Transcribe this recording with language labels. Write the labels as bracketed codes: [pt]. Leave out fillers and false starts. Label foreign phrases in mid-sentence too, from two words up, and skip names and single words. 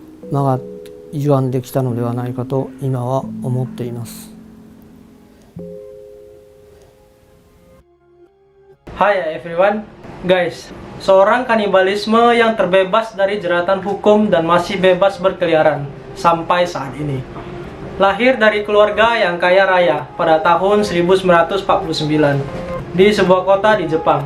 [ja] 長い腕できたのではないかと今は思っています。 [id] Hai [en] everyone, guys, [id] seorang kanibalisme yang terbebas dari jeratan hukum dan masih bebas berkeliaran sampai saat ini. Lahir dari keluarga yang kaya raya pada tahun 1949 di sebuah kota di Jepang.